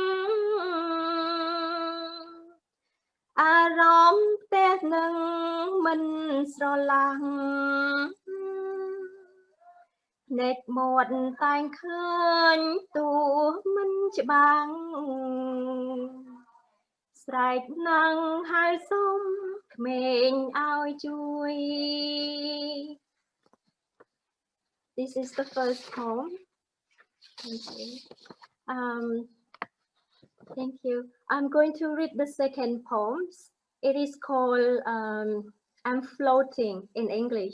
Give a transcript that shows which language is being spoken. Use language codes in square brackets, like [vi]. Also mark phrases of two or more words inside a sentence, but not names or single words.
[km] អារម្មណ៍ផ្ទះនឹងមិនស្រឡាំងភ្នែកមាត់តែងឃើញទូមិនច្បាំងស្រែកណាំងហើយសុំក្មេងឲ្យជួយ [en] This is the first poem. Thank you. I'm going to read the second poem. It is called I'm Floating in English.